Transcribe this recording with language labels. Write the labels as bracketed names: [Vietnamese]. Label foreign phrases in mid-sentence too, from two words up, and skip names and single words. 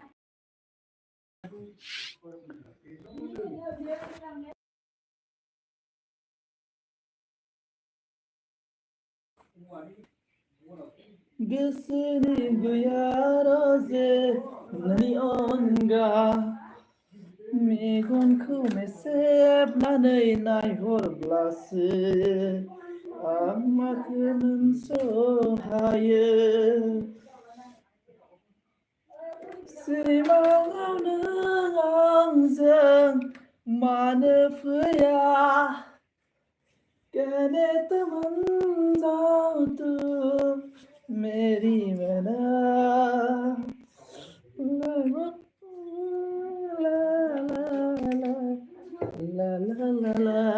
[Bodo] गोसोनि गुयारजे नोंनि अनगा मेगनखौ मेसेबनानै नायहरब्लासो आं माखो मोनसहायो सिमाङाव नों आंजों मानो फैया [Hindi] कहने तुम जाओ तुम मेरी मना ला ला ला ला ला।